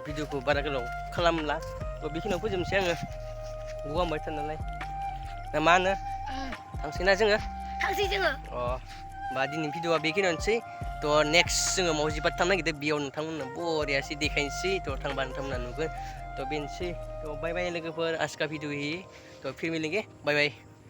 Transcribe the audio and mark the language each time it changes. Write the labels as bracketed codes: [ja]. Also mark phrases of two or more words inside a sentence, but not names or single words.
[brx] भिडिअखौ बारा गोलाव खालामला, थ' बेखिनियाव फोजोबनोसै आङो, गगामोबा थार नालाय। ना मा होनो? थांसैना जोङो? थांसै जोङो। होमबा दिनैनि भिडिअआ बेखिनियानोसै। थ' नेक्स्ट जोङो मावजि पार्क थांनो नागिरदों, बेयाव नोंथांमोननो बरियासै देखायनोसै। थ' थांबा नोंथांमोनहा नुगोन। थ' बेनोसै, थ' [en] bye bye [brx] लोगोफोर, [hi] आज का भिडिअ यही, तो फिर मिलेंगे, [en] bye bye.